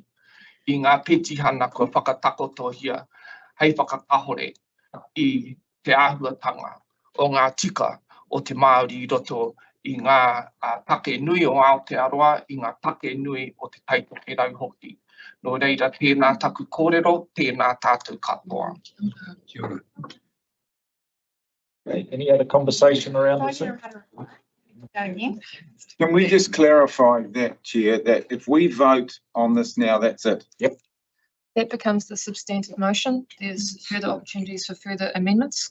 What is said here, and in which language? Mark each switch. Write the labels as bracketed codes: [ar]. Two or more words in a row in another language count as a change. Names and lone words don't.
[mi] I ngā petihana kua whakatakotohia hei whakakahore I te āhuatanga o ngā tika o te Māori I roto i ngā take nui o Aotearoa, i ngā take nui o te taitoke rau hoki. Nō reira, tēnā taku kōrero, tēnā tātou katoa. Kia ora. [en] Okay, any other conversation around this? Can we just clarify that, Chair, that if we vote on this now, that's it? Yep. That becomes the substantive motion. There's further opportunities for further amendments.